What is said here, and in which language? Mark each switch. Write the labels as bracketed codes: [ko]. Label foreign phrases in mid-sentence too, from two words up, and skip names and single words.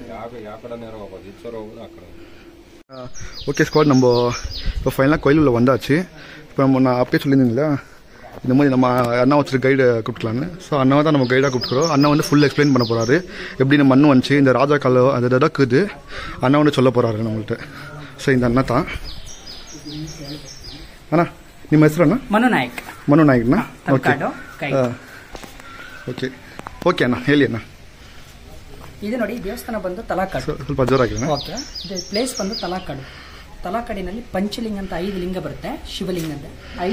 [ta] ஓகே ஸ்குவாட், நம்ம இப்போ ஃபைனலாக கோயில் உள்ள வந்தாச்சு. இப்போ நான் அப்பயே சொல்லியிருந்தீங்களா இந்த மாதிரி நம்ம அண்ணா வச்சுட்டு கைடை கூப்பிட்டுக்கலான்னு. ஸோ அண்ணாவை தான் நம்ம கைடாக கூப்பிட்டுக்கிறோம். அண்ணா வந்து ஃபுல் எக்ஸ்பிளைன் பண்ண போகிறாரு. எப்படி இந்த மண் வந்துச்சு, இந்த ராஜா காலம் அது இருக்குது அண்ணா வந்து சொல்ல போகிறாரு நம்மள்கிட்ட. ஸோ இந்த அண்ணா தான் [kn] ಅಣ್ಣ ನಿಮ್ಮ ಹೆಸರು ಅಣ್ಣ? ಮನು ನಾಯ್ಕನ. ಓಕೆ ಓಕೆ ಓಕೆ ಅಣ್ಣ ಹೇಳಿ ಅಣ್ಣ. ಇದು ನೋಡಿ ದೇವಸ್ಥಾನ ಬಂದು ತಲಾಕಾಡು. ಸ್ವಲ್ಪ ಜೋರಾಗಿ. ಓಕೆ, ಇದು ಪ್ಲೇಸ್ ಬಂದು ತಲಾಕಾಡು. ತಲಾಕಾಡಿನಲ್ಲಿ ಪಂಚಲಿಂಗ ಅಂತ 5 ಲಿಂಗ ಬರುತ್ತೆ ಶಿವಲಿಂಗದ.